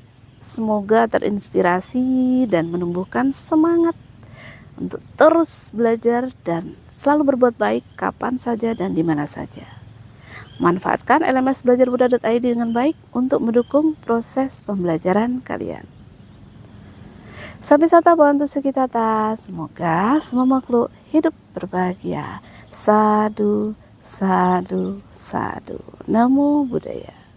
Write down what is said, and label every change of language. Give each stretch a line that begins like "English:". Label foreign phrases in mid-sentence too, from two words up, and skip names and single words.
Indonesian: Semoga terinspirasi dan menumbuhkan semangat untuk terus belajar dan selalu berbuat baik kapan saja dan di mana saja. Manfaatkan LMS belajarbuddha.id dengan baik untuk mendukung proses pembelajaran kalian.
Pali: Sampai sata Bhavantu Sukhitata.
Indonesian: Semoga semua makhluk hidup berbahagia.
Pali: Sadhu, sadhu, sadhu. Namo Buddhaya.